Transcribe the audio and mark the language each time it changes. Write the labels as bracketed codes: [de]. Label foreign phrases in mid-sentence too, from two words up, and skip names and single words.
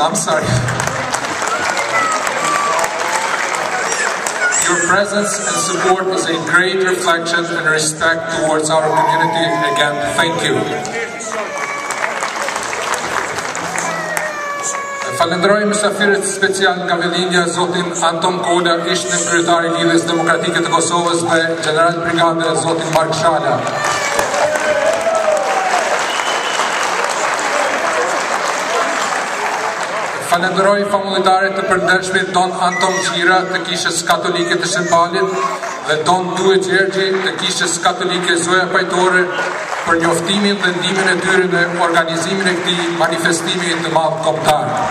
[en] I'm sorry. Your presence and support is a great reflection and respect towards our community. Again, thank you. [sq] Falenderoj mysafirët special nga Velindja, zotin Anton Kola, ish kryetari i Lidhjes Demokratike të Kosovës dhe General Brigade zotin Mark Shala. Falenderoj famulitarit të përndershmit Don Anton Qira të Kishës Katolike të Shënpalit dhe Don Due Gjergji të Kishës Katolike Zoja Pajtore për njoftimin dhe ndihmën e tyre në organizimin e këtij manifestimi të madh kombëtar.